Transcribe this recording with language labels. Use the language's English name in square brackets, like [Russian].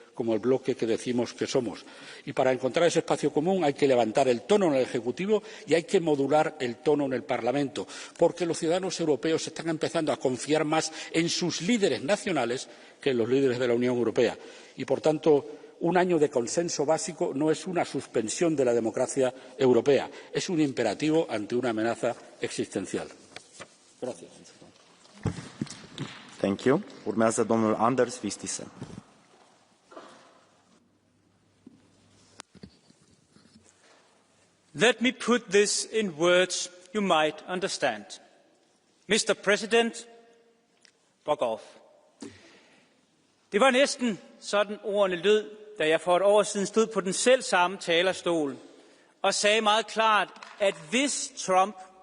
[Spanish] como el bloque que decimos que somos. Y para encontrar ese espacio común hay que levantar el tono en el Ejecutivo y hay que modular el tono en el Parlamento, porque los ciudadanos europeos están empezando a confiar más en sus líderes nacionales que en los líderes de la Unión Europea. Y, por tanto, un año de consenso básico no es una suspensión de la democracia europea, es un imperativo ante una amenaza existencial. Gracias. [English] Thank you. [Romanian] Urmează domnul Anders Vistisen. [English] Let me put this in words you might understand. Mr. President, fuck off. [Danish] Det var næsten sådan ordene lød, da jeg for et år siden stod på den selv samme talerstol og sagde meget klart, at hvis Trump...